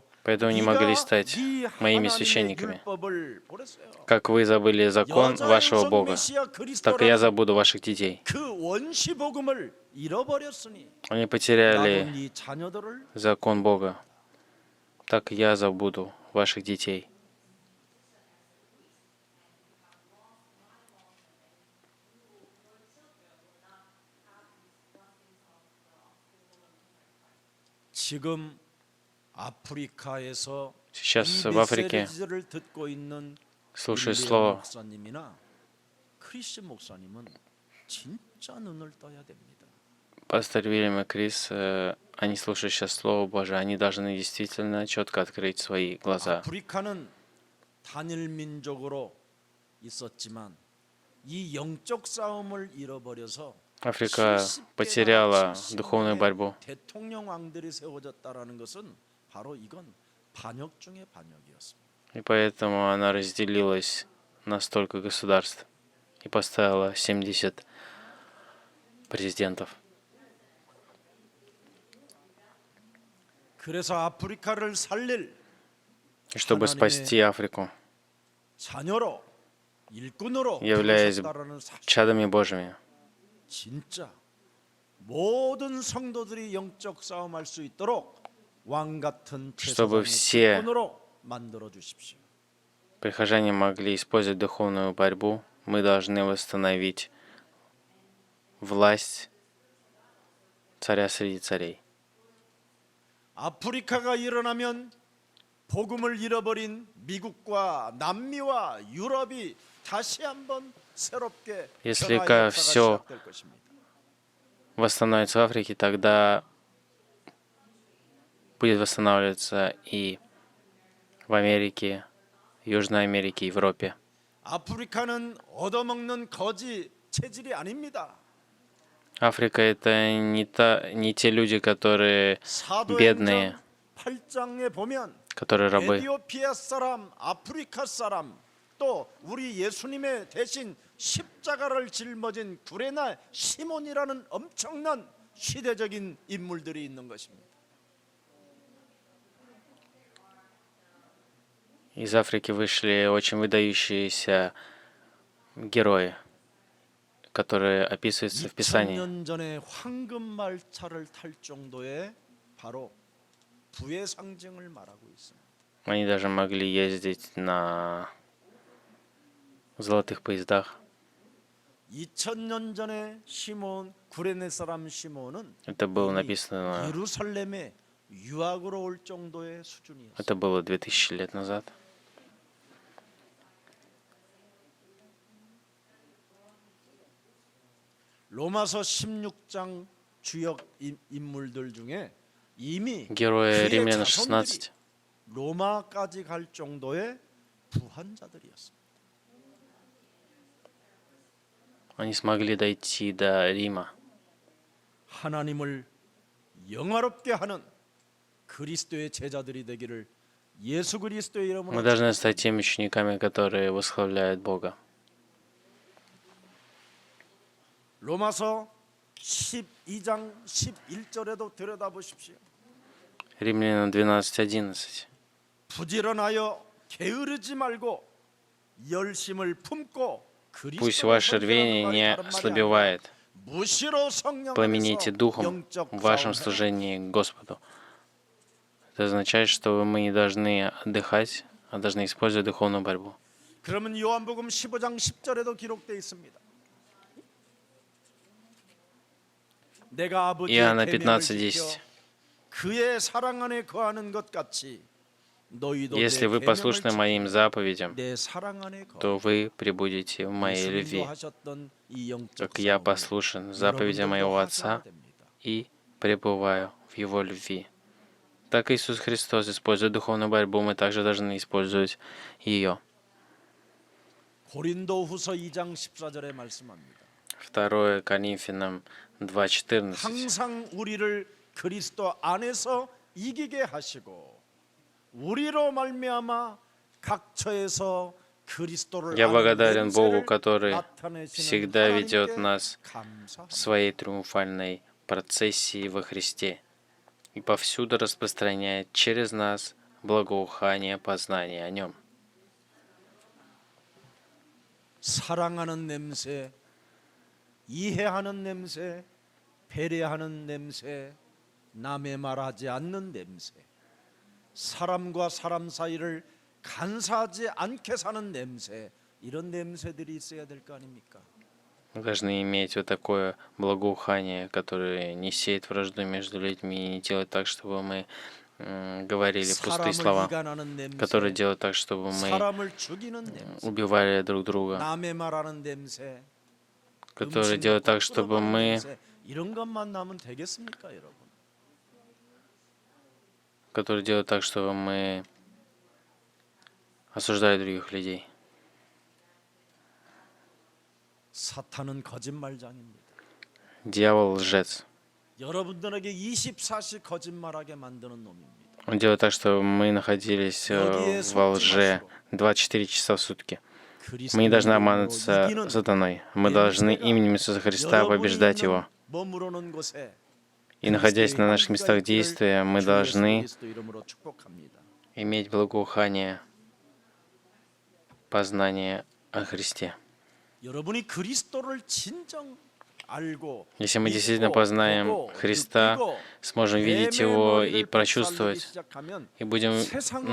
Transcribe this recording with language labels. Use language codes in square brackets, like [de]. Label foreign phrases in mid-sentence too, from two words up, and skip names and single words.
[ru] Поэтому не могли [ko] 네가 [ru] стать [ko] 네 [ru] моими [ko] 하나님의 [ru] священниками. [ko] 율법을 버렸어요. [ru] Как вы забыли закон [ko] 여자의 [ru] вашего [ko] 우선 [ru] Бога, [ko] 메시아 [ru] так и я [ko] 그리스도라는 [ru] забуду ваших детей. [ko] 그 원시 복음을 잃어버렸으니 [ru] Они [ko] 나도 [ru] потеряли [ko] 네 자녀들을 [ru] закон Бога, так и я забуду ваших детей. [ko] 지금 아프리카에서 [ru] Сейчас [ko] 이 [ru] в Африке [ko] 메시지를 듣고 있는 [ru] слушаю [ko] 윌리엄 [ru] слово [ko] 목사님이나 크리스 목사님은 진짜 눈을 떠야 됩니다. [ru] пастор Вильям и Крис, они слушают сейчас Слово Божие, они должны действительно четко открыть свои глаза. [ko] 아프리카는 단일 민족으로 있었지만 이 영적 싸움을 잃어버려서 [ru] Африка [ko] 70개나 [ru] потеряла 70 духовную [ko] 명의 [ru] борьбу. [ko] 대통령 왕들이 세워졌다라는 것은 바로 이건 반역 중의 반역이었습니다. [ru] И поэтому она разделилась на столько государств и поставила 70 президентов. [ko] 그래서 아프리카를 살릴 [ru] И чтобы спасти Африку, [ko] 자녀로 일꾼으로 [ru] являясь [ko] 부르셨다라는 사실. [ru] чадами Божьими, [ko] 진짜 모든 성도들이 영적 싸움할 수 있도록 왕 같은 [ru] чтобы [ko] 제사장의 [ru] все [ko] 일꾼으로 만들어 주십시오. [ru] прихожане могли использовать духовную борьбу, мы должны восстановить власть царя среди царей. [ko] 아프리카가 일어나면 복음을 잃어버린 미국과 남미와 유럽이 다시 한번 새롭게 [ru] Если [ko] 변화의 역사가 [ru] всё [ko] 시작될 것입니다. [ru] Восстановится в Африке, тогда будет восстанавливаться и в Америке, Южной Америке, Европе. [ko] 아프리카는 얻어먹는 거지 체질이 아닙니다. [ru] Африка это не те люди, которые бедные, [ko] 사도행전 8장에 보면 [ru] которые рабы. [ko] 에티오피아 사람, 아프리카 사람 또 우리 예수님의 대신 십자가를 짊어진 구레나 시몬이라는 엄청난 시대적인 인물들이 있는 것입니다. [ru] Из Африки вышли очень выдающиеся герои, которые описываются в Писании. [ko] 2000년 전에 황금 말차를 탈 정도의 바로 부의 상징을 말하고 있습니다. [ru] Они даже могли ездить на золотых поездах. [ko] 2000년 전에 시몬 구레네 사람 시몬은 [ru] Это было [ko] 이미 [ru] написано, [ko] 예루살렘에 유학으로 올 정도의 수준이었어요. [ru] это было 2000 лет назад. [ko] 로마서 16장 주역 인물들 중에 이미 [ru] Герои [ko] 그의 [ru] Римлян [ko] 자손들이 16. 로마까지 갈 정도의 부한 자들이었습니다. [ru] Они смогли дойти до Рима. [ko] 하나님을 영화롭게 하는 그리스도의 제자들이 되기를 예수 그리스도의 [ru] Мы [ko] 이름으로 [ru] должны стать теми учениками, которые восхваляют Бога. [ko] 로마서 12장 11절에도 들여다보십시오. [ru] Римлянам 12:11. [ko] 부지런하여 게으르지 말고 열심을 품고 [ru] Пусть ваше рвение не ослабевает. [ko] 무시로 성령 [ru] Пламените [ko] 안에서 [ru] духом [ko] 영적 [ru] в вашем [ko] 싸움해. [ru] служении Господу. Это означает, что мы не должны отдыхать, а должны использовать духовную борьбу. [ko] 그러면 요한복음 15장 10절에도 기록되어 있습니다. 내가 아버지의 [ru] Иоанна [ko] 계명을 15:10. 지켜 그의 사랑 안에 거하는 것 같이 너희도 내 [ru] Если вы [ko] 계명을 [ru] послушны [ko] 지켜 [ru] моим заповедям, [ko] 내 사랑 안에 거하. [ru] то вы пребудете в моей [ko] 예수님도 [ru] любви, [ko] 하셨던 이 영적 [ru] как я [ko] 싸움을 [ru] послушен заповедям [ko] 여러분들도 [ru] моего [ko] 하셔야 [ru] Отца [ko] 됩니다. [ru] и пребываю в Его любви. Так Иисус Христос использует духовную борьбу, мы также должны использовать ее. [ko] 고린도후서 2장 14절에 말씀합니다. [ru] 2 Коринфянам 2:14. [ko] 항상 우리를 그리스도 안에서 이기게 하시고 우리로 말미암아 각처에서 그리스도를 [ru] Я [ko] 아는 [ru] благодарен Богу, [ko] 냄새를 [ru] который [ko] 나타내시는 [ru] всегда ведет [ko] 하나님께 [ru] нас [ko] 감사합니다. [ru] в своей триумфальной процессии во Христе и повсюду распространяет через нас благоухание познания о Нем. [ko] 사랑하는 냄새, 이해하는 냄새, 배려하는 냄새, 남의 말하지 않는 냄새, 사람과 사람 사이를 간사하지 않게 사는 냄새, 이런 냄새들이 있어야 될 거 아닙니까? [ru] Мы должны иметь вот такое благоухание, которое не сеет вражду между людьми и не делает так, чтобы мы говорили пустые [ko] 사람을 [ru] слова, [ko] 이간하는 냄새, [ru] которые делают так, чтобы мы [ko] 사람을 죽이는 냄새, [ru] убивали друг друга, [ko] 남의 말하는 냄새, [ru] которые [ko] 음식을 [ru] делают так, [ko] 거꾸로 [ru] чтобы [ko] 말하는 [ru] мы, [ko] 냄새, 이런 것만 나면 되겠습니까, 여러분? [ru] которые делают так, чтобы мы осуждали других людей. [ko] 사탄은 거짓말장입니다. [ru] Дьявол лжец. [ko] 여러분들에게 24시 거짓말하게 만드는 놈입니다. [ru] Он делает так, чтобы мы находились во лже 24 часа в сутки. Мы не должны обманываться сатаной. Мы должны именем Иисуса Христа побеждать его. [ko] 머무르는 곳에 [ru] И находясь на наших местах действия, мы должны [ko] 그리스도 이름으로 축복합니다. [ru] иметь благоухание познания о Христе. [ko] 여러분이 그리스도를 진정 알고 [ru] Если мы действительно [ko] 믿고, [ru] познаем [ko] 보고, [ru] Христа, [ko] 느끼고 [ru] сможем видеть Его и прочувствовать, [ko] 시작하면 [ru] и будем [ko] 세상을